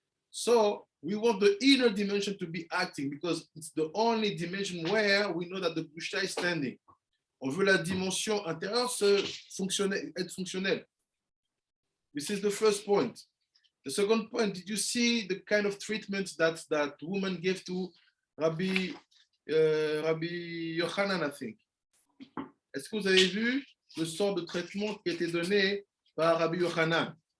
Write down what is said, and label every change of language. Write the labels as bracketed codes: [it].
[en] So we want the inner dimension to be acting because it's the only dimension where we know that the Busha is standing. [fr] On veut la dimension intérieure être fonctionnelle. [en] This is the first point. The second point, did you see the kind of treatment that woman gave to Rabbi Yochanan, I think? [fr] Est-ce que vous avez vu le sort de traitement qui a été donné par Rabbi Yochanan?